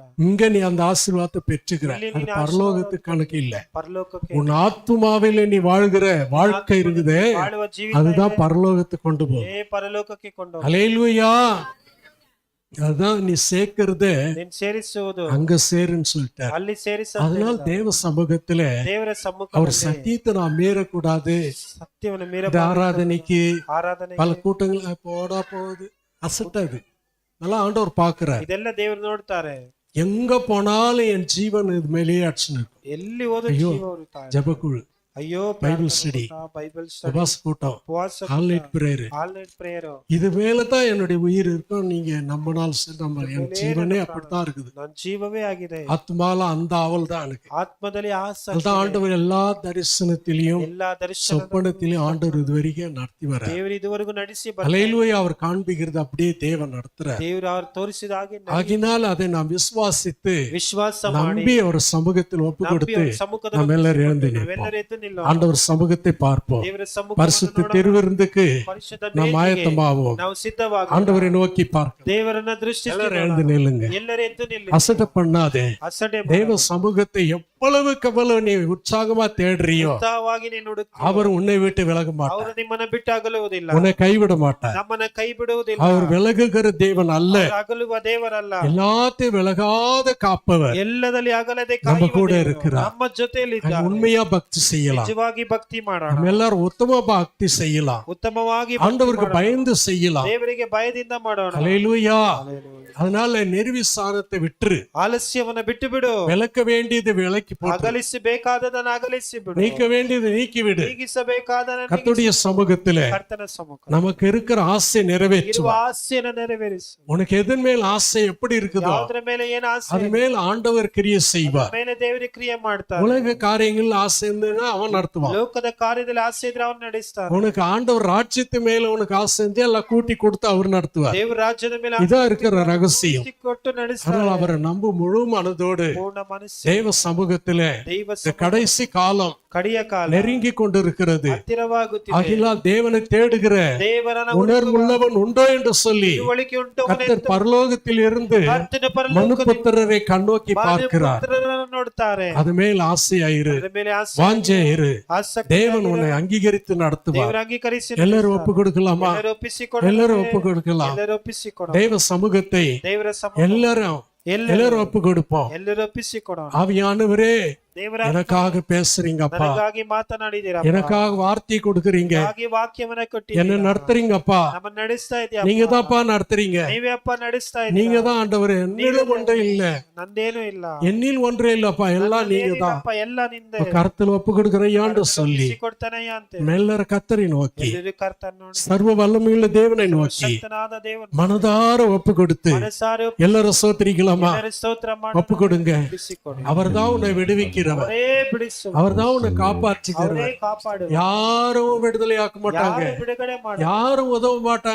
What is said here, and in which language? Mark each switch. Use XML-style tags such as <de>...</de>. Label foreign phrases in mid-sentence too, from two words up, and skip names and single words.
<ta>இங்க நீ அந்த ஆசீர்வாதத்தை பெற்றுக்கிற, அது பரலோகத்துக்கு கணக்கு இல்ல.</ta> <kn>ಪರಲೋಕಕ್ಕೆ</kn> <ta>உன் ஆத்துமாவில நீ வாழ்கிற வாழ்க்கை இருக்குதே,</ta> <kn>ಬಾಳುವ ಜೀವಿತ</kn> <ta>அதுதான் பரலோகத்துக்கு கொண்டு போகும்.</ta> <kn>ಪರಲೋಕಕ್ಕೆ ಕೊಂಡು</kn> <ta>ஹல்லேலூயா. அதுதான் நீ சேர்க்கறத</ta> <kn>ನೀನ್ ಸೇರಿಸುವುದು</kn> <ta>அங்க சேருன்னு சொல்லிட்டார்.</ta> <kn>ಅಲ್ಲಿ ಸೇರಿಸ.</kn> <ta>அதனால தேவ சமூகத்துல</ta> <kn>ದೇವರ</kn> <ta>அவர்</ta> <kn>ಸಮ್ಮುಖದಲ್ಲಿ</kn> <ta>சத்தியத்தை நான் மீறக்கூடாது.</ta> <kn>ಸತ್ಯವನ್ನು</kn> <ta>இந்த</ta> <kn>ಮೀರಬಾರದು.</kn> <ta>ஆராதனைக்கு</ta> <kn>ಆರಾಧನೆ</kn> <ta>பல கூட்டங்கள் போடா போகுது, அசட்டாது. நல்லா ஆண்டவர் பாக்குறார்.</ta> <kn>ಇದೆಲ್ಲ ದೇವರು ನೋಡ್ತಾರೆ.</kn> <ta>எங்க போனாலும் என் ஜீவன் இது மேலேயே அடிச்சுன்னு இருக்கும்.</ta> <kn>ಎಲ್ಲಿ ಹೋದ್ರು ಅಯ್ಯೋ. ಜೀವ ಉಳಿತಾಯ.</kn> <ta>ஜபக்குழு,</ta> <kn>ಅಯ್ಯೋ,</kn> <en>Bible study, Bible study,</en> <ta>உபாச கூட்டம்,</ta> <kn>ಉಪವಾಸ,</kn> <en>all night prayer, all night prayer.</en> <ta>இது மேலதான் என்னுடைய உயிர் இருக்கும். நீங்க நம்பினால் சரி, நம்ம என் ஜீவனே அப்படித்தான் இருக்குது.</ta> <kn>ನನ್ನ ಜೀವವೇ ಆಗಿದೆ.</kn> <ta>ஆத்மால அந்த ஆவல் தான் எனக்கு.</ta> <kn>ಆತ್ಮದಲ್ಲಿ ಆಸಕ್ತಿ,</kn> <ta>அதுதான் ஆண்டவர் எல்லா தரிசனத்திலையும்</ta> <kn>ಎಲ್ಲಾ ದರ್ಶನ</kn> <ta>சொப்பனத்திலையும் ஆண்டவர் இதுவரைக்கும் நடத்தி வர.</ta> <kn>ದೇವರು ಇದುವರೆಗೂ ನಡೆಸಿ</kn> <ta>ஹல்லேலூயா. அவர் காண்பிக்கிறது அப்படியே தேவன் நடத்துறார்.</ta> <kn>ದೇವರು ಅವ್ರು ತೋರಿಸಿದ ಹಾಗೆ</kn> <ta>ஆகினால் அதை நாம் விசுவாசித்து</ta> <kn>ವಿಶ್ವಾಸ ಮಾಡಿ</kn> <ta>நம்பி அவர் சமூகத்தில் ஒப்பு</ta> <kn>ನಂಬಿ</kn> <ta>கொடுத்து</ta> <kn>ಅವ್ರ ಸಮ್ಮುಖದಲ್ಲಿ</kn> <ta>நம்ம எல்லாரும் எழுந்து</ta> <kn>ನಾವೆಲ್ಲರೂ</kn> <ta>நிற்போம்.</ta> <kn>ಎದ್ದು ನಿಲ್ಲೋಣ.</kn> <ta>ஆண்டவர் சமூகத்தை பார்ப்போம்.</ta> <kn>ದೇವರ</kn> <ta>பரிசுத்த</ta> <kn>ಸಮ್ಮುಖವನ್ನು</kn> <ta>திருவிருந்துக்கு</ta> <kn>ಪರಿಶುದ್ಧ</kn> <ta>நாம்</ta> <kn>ಬೇಟೆಗೆ</kn> <ta>ஆயத்தமாவோம்.</ta> <kn>ನಾವು ಸಿದ್ಧವಾಗಿ</kn> <ta>ஆண்டவரை நோக்கி பார்க்க</ta> <kn>ದೇವರನ್ನ ದೃಷ್ಟಿಸಿ</kn> <ta>எல்லாரும் எழுந்து நில்லுங்க.</ta> <kn>ಎಲ್ಲರೂ ಎದ್ದು ನಿಲ್ಲಿ.</kn> <ta>அசட்ட பண்ணாதே.</ta> <kn>ಅಸಡೆ</kn> <ta>தேவ சமூகத்தை எவ்வளவுக்கு எவ்வளவு நீ உற்சாகமா தேடுறியோ</ta> <kn>ಉತ್ಸಾಹವಾಗಿ ನೀನು ಹುಡುಕಿ</kn> <ta>அவர் உன்னை விட்டு விலக மாட்டார்,</ta> <kn>ಅವರು ನಿಮ್ಮನ್ನ ಬಿಟ್ಟು ಅಗಲುವುದಿಲ್ಲ,</kn> <ta>உன்னை கைவிட மாட்டார்.</ta> <kn>ನಮ್ಮನ್ನ ಕೈ ಬಿಡುವುದಿಲ್ಲ.</kn> <ta>அவர் விலகுகிற தேவன் அல்ல,</ta> <kn>ಅವರು ಅಗಲುವ ದೇವರಲ್ಲ,</kn> <ta>எல்லாத்தையும் விலகாத காப்பவர்.</ta> <kn>ಎಲ್ಲದಲ್ಲಿ ಅಗಲದೆ</kn> <ta>நம்ம</ta> <kn>ಕಾಯುವ</kn> <ta>கூட</ta> <kn>ದೇವರು.</kn> <ta>இருக்கிறார்.</ta> <kn>ನಮ್ಮ ಜೊತೆಯಲ್ಲಿ</kn> <ta>நம்ம உண்மையா பக்தி செய்யலாம்,</ta> <kn>ನಿಜವಾಗಿ ಭಕ್ತಿ ಮಾಡೋಣ,</kn> <ta>நம்ம எல்லாரும் உத்தம பக்தி செய்யலாம்,</ta> <kn>ಉತ್ತಮವಾಗಿ ಭಕ್ತಿ</kn> <ta>ஆண்டவருக்கு</ta> <kn>ಮಾಡೋಣ.</kn> <ta>பயந்து செய்யலாம்.</ta> <kn>ದೇವರಿಗೆ ಭಯದಿಂದ ಮಾಡೋಣ.</kn> <ta>ஹல்லேலூயா.</ta> <kn>ಹಲ್ಲೆಲೂಯಾ.</kn> <ta>அதனால நிர்விசாரத்தை விட்டு</ta> <kn>ಆಲಸ್ಯವನ್ನ ಬಿಟ್ಟು ಬಿಡು,</kn> <ta>விலக்க வேண்டியது விலக்கி போட்டு,</ta> <kn>ಅಗಲಿಸಬೇಕಾದದನ್ನ ಅಗಲಿಸಿ ಬಿಡು,</kn> <ta>நீக்க வேண்டியது நீக்கிவிடு.</ta> <kn>ನೀಗಿಸಬೇಕಾದದನ್ನ</kn> <ta>கர்த்தருடைய சமூகத்திலே</ta> <kn>ಕರ್ತನ ಸಮ್ಮುಖ</kn> <ta>நமக்கு இருக்கிற ஆசை</ta> <kn>ಇರುವ</kn> <ta>நிறைவேற்றுவார்.</ta> <kn>ಆಸೆಯನ್ನು ನೆರವೇರಿಸು.</kn> <ta>உனக்கு எதன் மேல் ஆசை எப்படி இருக்குதோ</ta> <kn>ಯಾವುದರ ಮೇಲೆ ಏನು ಆಸೆ,</kn> <ta>அது மேல் ஆண்டவர் கிரியை செய்வார்.</ta> <kn>ಮೇಲೆ ದೇವರಿಗೆ ಕ್ರಿಯೆ ಮಾಡ್ತಾರೆ.</kn> <ta>உலக காரியங்கள் ஆசை இருந்ததுன்னா அவன் நடத்துவான்.</ta> <kn>ಲೋಕದ ಕಾರ್ಯದಲ್ಲಿ ಆಸೆ ಇದ್ರೆ ಅವನು ನಡೆಸ್ತಾರೆ.</kn> <ta>உனக்கு ஆண்டவர் ராஜ்யத்து மேல உனக்கு ஆசை இருந்தா எல்லாம் கூட்டி கொடுத்து அவர் நடத்துவார்.</ta> <kn>ದೇವರ ರಾಜ್ಯದ ಮೇಲೆ</kn> <ta>இதான் இருக்கிற ரகசியம்.</ta> <kn>ಆಸಕ್ತಿ ಕೊಟ್ಟು ನಡೆಸ್ತಾರೆ.</kn> <ta>அதனால அவரை நம்ப முழு மனதோடு</ta> <kn>ಪೂರ್ಣ ಮನಸ್ಸು</kn> <ta>தேவ சமூகத்திலே</ta> <kn>ದೈವ</kn> <ta>இந்த கடைசி காலம்</ta> <kn>ಕಡಿಯ ಕಾಲ</kn> <ta>நெருங்கி கொண்டிருக்கிறது.</ta> <kn>ಹತ್ತಿರವಾಗುತ್ತಿದೆ.</kn> <ta>ஆகினால் தேவனை தேடுகிற</ta> <kn>ದೇವರನ್ನ</kn> <ta>உணர்வுள்ளவன் உண்டோ என்று சொல்லி</ta> <kn>ತಿಳುವಳಿಕೆ ಉಂಟು</kn> <ta>கர்த்தர் பரலோகத்தில் இருந்து</ta> <kn>ಕರ್ತನ</kn> <ta>மனுபுத்திரரை கண்ணோக்கி பார்க்கிறார்.</ta> <kn>ಪರಲೋಕವನ್ನು ನೋಡ್ತಾರೆ.</kn> <ta>அது மேல் ஆசையாயிரு,</ta> <kn>ಅದರ ಮೇಲೆ ಆಸೆ,</kn> <ta>வாஞ்சையாயிரு.</ta> <kn>ಆಸಕ್ತಿ</kn> <ta>தேவன் உன்னை அங்கீகரித்து நடத்துவார்.</ta> <kn>ದೇವರ ಅಂಗೀಕರಿಸಿ</kn> <ta>எல்லாரும் ஒப்பு கொடுக்கலாமா?</ta> <kn>ಎಲ್ಲರೂ ಒಪ್ಪಿಸಿಕೊಡು.</kn> <ta>எல்லாரும் ஒப்பு கொடுக்கலாம்.</ta> <kn>ಎಲ್ಲರೂ ಒಪ್ಪಿಸಿಕೊಡು.</kn> <ta>தேவ சமூகத்தை</ta> <kn>ದೇವರ ಸಮ್ಮುಖ</kn> <ta>எல்லாரும்</ta> <kn>ಎಲ್ಲರೂ</kn> <ta>ஒப்பு கொடுப்போம்.</ta> <kn>ಎಲ್ಲರೂ ಒಪ್ಪಿಸಿಕೊಡೋಣ.</kn> <ta>ஆவியானவரே</ta> <kn>ದೇವರ</kn> <ta>எனக்காக பேசுறீங்கப்பா,</ta> <kn>ನನಗಾಗಿ ಮಾತನಾಡಿದೀರ,</kn> <ta>எனக்காக வார்த்தை கொடுக்குறீங்க,</ta> <kn>ವಾಕ್ಯವನ್ನ</kn> <ta>என்ன</ta> <kn>ಕೊಟ್ಟಿದ್ದೀರಾ,</kn> <ta>நடத்துறீங்கப்பா.</ta> <kn>ನಮ್ಮನ್ನ ನಡೆಸ್ತಾ ಇದೀಯ,</kn> <ta>நீங்க தான்ப்பா நடத்துறீங்க,</ta> <kn>ನೀವೇ ಅಪ್ಪ ನಡೆಸ್ತಾ</kn> <ta>நீங்க</ta> <kn>ಇದ್ದೀರಾ.</kn> <ta>தான் ஆண்டவரே. என்னிலும் ஒன்றே இல்ல,</ta> <kn>ನಂದೇನು ಇಲ್ಲ,</kn> <ta>என்னில் ஒன்றே இல்லப்பா, எல்லாம் நீங்க தான்.</ta> <kn>ಏನಿಲ್ಲಪ್ಪ, ಎಲ್ಲ ನಿಂದೆ.</kn> <ta>கருத்துல ஒப்பு கொடுக்குறையாண்டு சொல்லி</ta> <kn>ಕೊಡ್ತಾನೆಯ ಅಂತ</kn> <ta>மெல்லற கத்தரை நோக்கி,</ta> <kn>ಎಲ್ಲರೂ ಕರ್ತನ ನೋಡಿ,</kn> <ta>சர்வ வல்லமையுள்ள தேவனை நோக்கி</ta> <kn>ಶಕ್ತನಾದ ದೇವನು</kn> <ta>மனதார ஒப்பு கொடுத்து</ta> <kn>ಮನಸಾರೆ</kn> <ta>எல்லாரும் சோத்திரிக்கலாமா?</ta> <kn>ಎಲ್ಲರೂ ಸ್ತೋತ್ರ</kn> <ta>ஒப்பு</ta> <kn>ಮಾಡಿ</kn> <ta>கொடுங்க.</ta> <kn>ಬಿಡಿಸಿಕೊಡಿ.</kn> <ta>அவர் தான் உன்னை விடுவிக்கிறவர்,</ta> <kn>ಅವರೇ ಬಿಡಿಸು,</kn> <ta>அவர் தான் உன்னை</ta> <kn>ಅವರೇ</kn> <ta>காப்பாற்றுகிறவர்.</ta> <kn>ಕಾಪಾಡು,</kn> <ta>யாரும் விடுதலை ஆக்க மாட்டாங்க,</ta> <kn>ಯಾರು ಬಿಡುಗಡೆ ಮಾಡು,</kn> <ta>யாரும் உதவ மாட்டாங்க.</ta>